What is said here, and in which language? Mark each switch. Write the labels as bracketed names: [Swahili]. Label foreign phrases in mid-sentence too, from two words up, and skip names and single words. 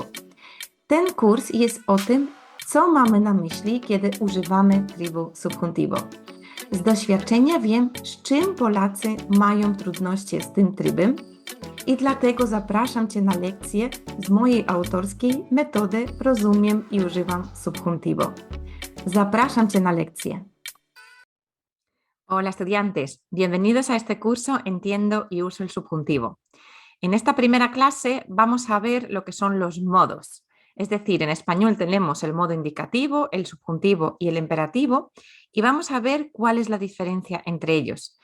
[Polish] Ten kurs jest o tym, co mamy na myśli, kiedy używamy trybu subjuntivo. Z doświadczenia wiem, z czym Polacy mają trudności z tym trybem i dlatego zapraszam Cię na lekcję z mojej autorskiej metody Rozumiem i używam subjuntivo. Zapraszam Cię na lekcję. [Spanish] Hola estudiantes, bienvenidos a este curso Entiendo y uso el subjuntivo. En esta primera clase vamos a ver lo que son los modos. Es decir, en español tenemos el modo indicativo, el subjuntivo y el imperativo y vamos a ver cuál es la diferencia entre ellos.